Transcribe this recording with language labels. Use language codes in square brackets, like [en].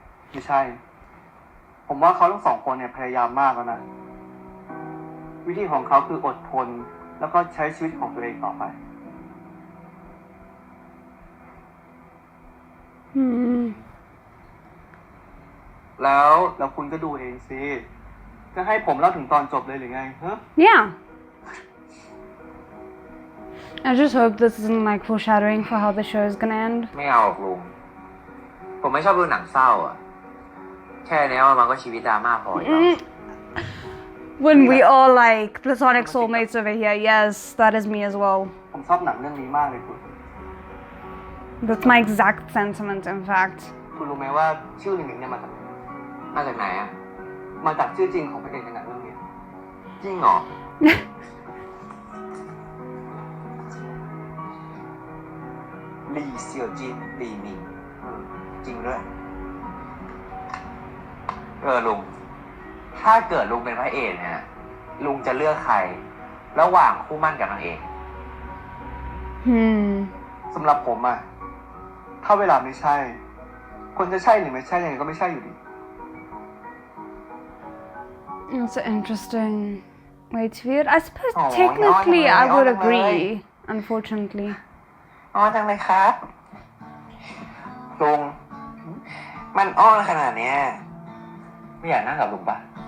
[th] ไม่ใช่ ผมว่าเขาทั้งสองคนเนี่ยพยายามมากแล้วนะ วิธีของเขาคืออดทน แล้วก็ใช้ชีวิตของตัวเองต่อไป แล้วคุณก็ดูเองสิ จะให้ผมเล่าถึงตอนจบเลยหรือไงฮะ [en] Yeah. I just hope this isn't like foreshadowing for how the show is gonna end. [th] ไม่เอาหรอกลุง ผมไม่ชอบดูหนังเศร้าอ่ะ แค่นี้มันก็ชีวิตดราม่าพออยู่แล้ว [en] When we all like platonic soulmates over here, yes, that is me as well. [th] ผมชอบหนังเรื่องนี้มากเลยคุณ [en] That's my exact sentiment, in fact. [th] คุณรู้ไหมว่าชื่อหนึ่งเนี่ยมาจากไหน มาจากไหนอ่ะ มาจากชื่อจริงของพระเอกในหนังเรื่องนี้ จริงเหรอ ลี่เซียวจินลีมิงจริงด้วย ลุง ถ้าเกิดลุงเป็นพระเอกเนี่ย ลุงจะเลือกใคร ระหว่างคู่มั่นกับนางเอก สำหรับผมอะถ้าเวลาไม่ใช่ คนจะใช่หรือไม่ใช่ยังไงก็ไม่ใช่อยู่ดี [en] It's an interesting way to view it. I suppose technically I would agree, unfortunately. [th] อ้อนจังเลยครับลุง มันอ้อนขนาดเนี้ยไม่อยากนั่งกับลุงปะ